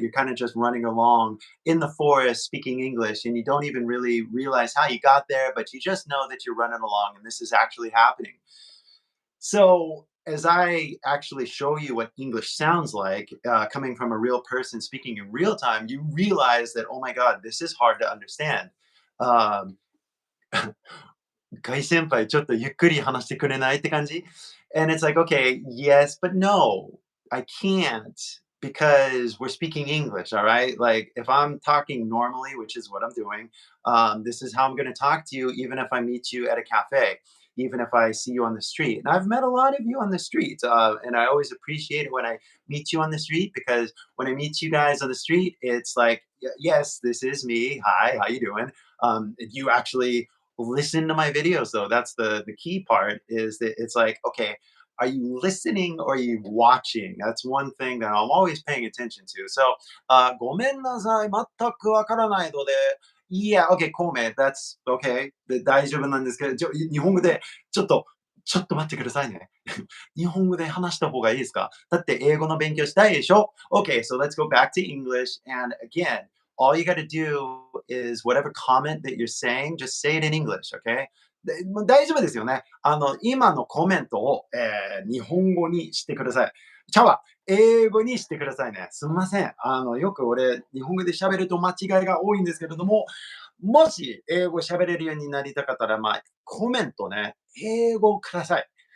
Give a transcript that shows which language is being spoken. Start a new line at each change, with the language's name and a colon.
English: You're kind of just running along in the forest speaking English, and you don't even really realize how you got there, but you just know that you're running along and this is actually happening. So, as I actually show you what English sounds like, coming from a real person speaking in real time, you realize that, oh my God, this is hard to understand.
Japanese: Um, 外先輩ちょっとゆっくり話してくれないって感じ?
English: And it's like, okay, yes, but no, I can't because we're speaking English, all right? Like if I'm talking normally, which is what I'm doing, this is how I'm going to talk to you, even if I meet you at a cafe, even if I see you on the street. And I've met a lot of you on the street, and I always appreciate it when I meet you on the street because when I meet you guys on the street, it's like, yes, this is me. Hi, how you doing? You actually listen to my videos though. That's the key part is that it's like, okay, are you listening or are you watching? That's one thing that I'm always paying attention to.
Japanese: So, ごめんなさい、全くわからないので、
English: Yeah, okay,
Japanese: コメ、
English: that's okay.
Japanese: で、大丈夫なんですけど、日本語で、ちょっと待ってくださいね。日本語で話した方がいいですか？だって英語の勉強したいでしょ？
English: Okay, so let's go back to English. And again, all you got to do is whatever comment that you're saying, just say it in English, okay?
Japanese: でもう大丈夫ですよね。今のコメントを、日本語にしてください。ちゃうわ、英語にしてくださいね。すみません。よく俺、日本語で喋ると間違いが多いんですけれども、もし英語喋れるようになりたかったら、まあ、コメントね、英語ください。